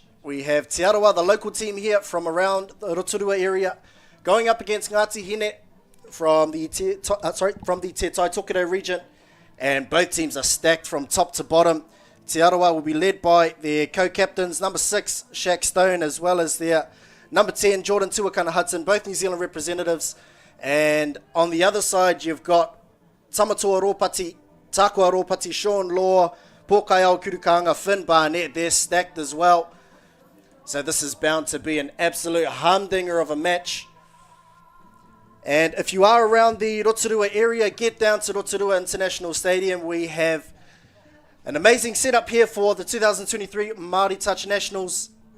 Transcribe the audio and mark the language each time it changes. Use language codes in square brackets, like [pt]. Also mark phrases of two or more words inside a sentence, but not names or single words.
[en] We have Te Arawa, the local team here from around the Rotorua area, going up against Ngāti Hine from the Te Tai Tokerau region, and both teams are stacked from top to bottom. Te Arawa will be led by their co-captains, number 6, Shaq Stone, as well as their number 10, Jordan Tuakana Hudson, both New Zealand representatives. And on the other side, you've got Tamatoa Ropati, Takua Ropati, Sean Law, Pōkaiao Kurukanga, Finn Barnett. They're stacked as well. So this is bound to be an absolute humdinger of a match. And if you are around the Rotorua area, get down to Rotorua International Stadium. We have an amazing setup here for the 2023 Māori Touch Nationals.